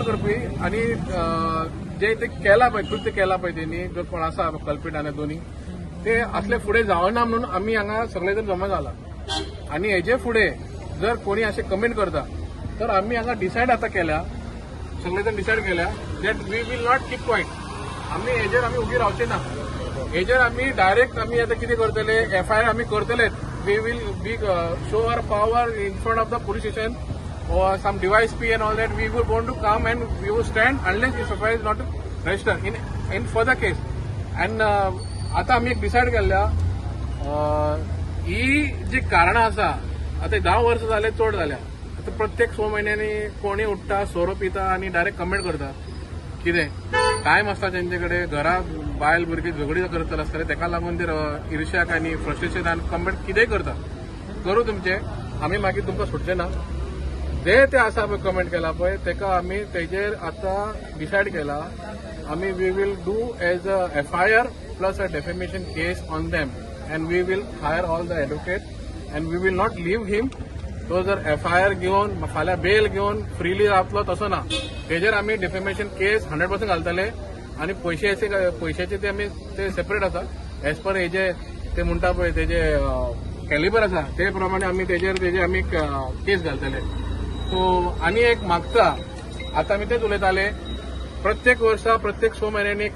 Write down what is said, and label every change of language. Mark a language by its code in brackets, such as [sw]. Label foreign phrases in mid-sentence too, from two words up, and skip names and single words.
[kok] करपी आनी जे ते केला पळय कृत्य केला पळय तेणी जो कोण आसा कल्पिट आनी दोनी ते असले फुडें जावना म्हणून आमी हांगा सगळे जण जमा जाला आनी हेजे फुडें जर कोणी असे कमेंट करता तर आम्ही हांगा डिसायड आता केल्या सगळे जण डिसायड केल्या [en] that we will not keep quiet [kok] आम्ही हेजेर आम्ही उभी रावचे ना हेजेर आम्ही डायरेक्ट आम्ही आता कितें करतले FIR आम्ही करतलेच [en] we will be show our power in front of the police station or some device P and all that we would want to come and we would stand unless this FIR is not registered in further case and [kok] आता आम्ही एक डिसायड केल्या ही जी कारणां आसा आता 10 वर्ष झाले चड जाल्या आता प्रत्येक 6 महिन्यांनी कोणी उठता सोरो पिता आणि डायरेक्ट कमेंट करता कितें टायम आसता तेंचे कडेन घरा बायल भुरगीं झगडी करतले आसतले ताका लागून ते इर्ष्याक आनी फ्रस्ट्रेशन आनी कमेंट कितेंय करता करूं तुमचे आमी मागीर तुमकां सोडचे ना जे ते आसा पळय कमेंट केला पळय ताका आमी तेजेर आतां डिसायड केला आमी [en] we will do as a FIR plus a defamation case on them and we will hire all the advocate and we will not leave him [kok] तो जर FIR घेवन फाल्यां बेल घेवन फ्रीली रावतलो तसो ना तेजेर आमी [en] defamation case [kok] 100% घालतले आनी पयशाचे ते आमी ते सेपरेट आसा [en] as per [kok] हेजे ते म्हणटा पळय तेजे कॅलिबर आसा ते प्रमाणे आमी तेजेर आमी केस घालतले सो आनी एक मागता आतां आमी तेच उलयताले प्रत्येक वर्सा प्रत्येक 6 महिन्यांनी